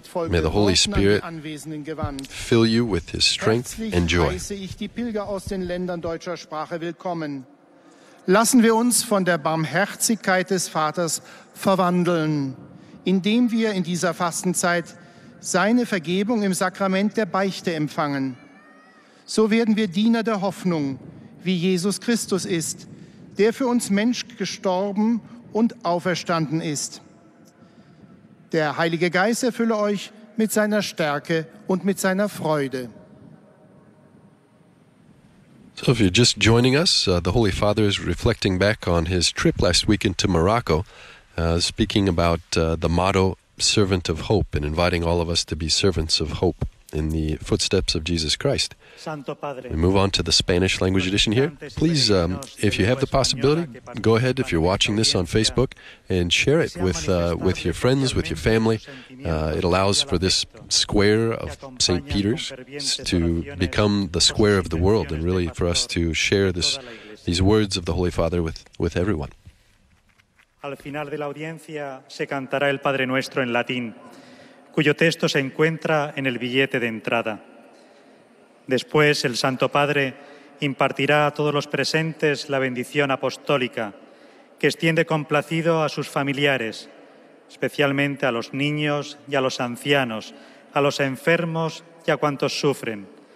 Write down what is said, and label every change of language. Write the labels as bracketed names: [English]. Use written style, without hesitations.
[English] May the Holy Spirit fill you with His strength and joy. [German] Heiße ich die Pilger aus den Ländern deutscher Sprache willkommen. Lassen wir uns von der Barmherzigkeit des Vaters verwandeln, indem wir in dieser Fastenzeit seine Vergebung im Sakrament der Beichte empfangen. So werden wir Diener der Hoffnung, wie Jesus Christus ist, der für uns Mensch gestorben und auferstanden ist. Der Heilige Geist erfülle euch mit seiner Stärke und mit seiner Freude. [English] So if you're just joining us, the Holy Father is reflecting back on his trip last weekend to Morocco, speaking about the motto, Servant of Hope, and inviting all of us to be servants of hope in the footsteps of Jesus Christ. We move on to the Spanish language edition here. Please, if you have the possibility, go ahead, if you're watching this on Facebook, and share it with your friends, with your family. It allows for this square of St. Peter's to become the square of the world, and really for us to share these words of the Holy Father with everyone. [Spanish] Al final de la audiencia se cantará el Padre Nuestro en latín, cuyo texto se encuentra en el billete de entrada. Después, el Santo Padre impartirá a todos los presentes la bendición apostólica, que extiende complacido a sus familiares, especialmente a los niños y a los ancianos, a los enfermos y a cuantos sufren.